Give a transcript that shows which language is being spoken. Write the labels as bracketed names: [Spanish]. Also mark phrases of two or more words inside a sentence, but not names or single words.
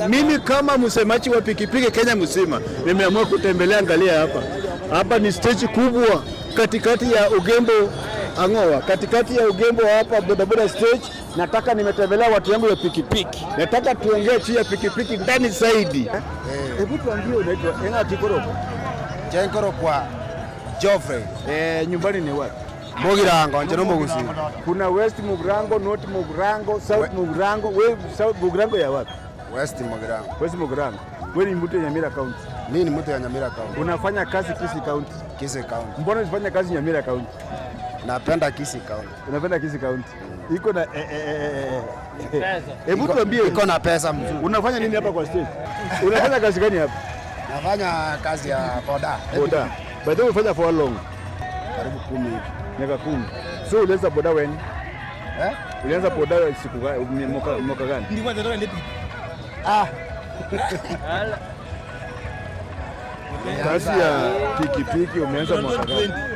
[Swahili] Mimi kama msemaji wa pikipiki Kenya mzima nimeamua kutembelea, angalia hapa ni stage kubwa katikati ya Ugembo Angoa, katikati ya Ugembo hapa bodaboda stage. Nataka nimetembelea watu yangu ya pikipiki, nataka tuongee juu ya pikipiki ndani zaidi. Hebu tuambie, unaitwa Enga Kikoroko? Jenkoro kwa Joffrey. Nyumbani ni wapi? Mugirango, njeno Mugusi. Kuna West Mugirango, North Mugirango, South Mugirango. Wewe South Mugirango ya wapi? West Mugirango. West Mugirango. Wewe ni mtu ya Nyamira County? Mimi ni mtu ya Nyamira County. Unafanya kazi Kisii County? Kisii County. Mbona unafanya kazi Nyamira County? Napenda Kisii County. Unapenda Kisii County? Iko na hebu tuambie, iko na pesa mzuri. Unafanya nini hapa kwa stage? Unafanya kazi gani hapa? Nafanya kazi ya boda. [English] By the way, [Swahili] unafanya [English] for how long? [Swahili] Karibu 10 hivi. Miaka 10. So ulianza boda when? Ulianza boda siku gani, mwaka gani? Nilikuwa natoka ndipi. Kazi ya pikipiki umeanza mwaka gani?